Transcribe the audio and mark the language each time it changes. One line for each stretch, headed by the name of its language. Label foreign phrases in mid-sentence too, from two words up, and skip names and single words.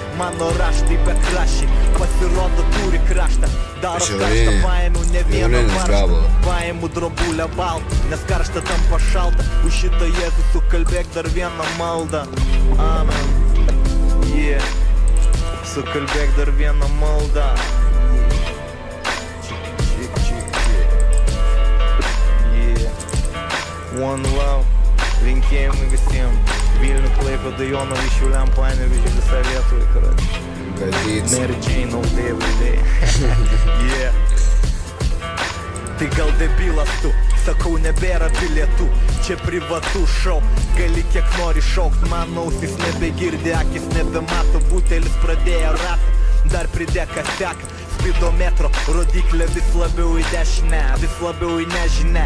Lithuanian: Mano raštai be kraščiai, pasirodo turi kraštą. Daro karštą, paėmiau ne vieną marštą, paėmiau drobulę baltą, nes karštą tampa šalta. Už šitą Jėzų sukalbėk dar vieną maldą.
English: Amen. Yeah.
Lithuanian: Sukalbėk dar vieną maldą.
English: Yeah. One love.
Lithuanian: Linkėjimai visiems. Vilnių, Klaipėdą, Jonavą, Šiauliam, Panevėžį, visą Lietuvą, karai.
English: Mary Jane all day, every day. Yeah.
Lithuanian: Tai gal debilas tu, sakau, nebėra bilietų. Čia privatų šou, gali kiek nori šaukt. Mano ausis nebegirdi, akis nebemato, butelis pradėjo ratą. Dar pridėk, kas teka. Spidometro rodiklė vis labiau į dešinę, vis labiau į nežinę.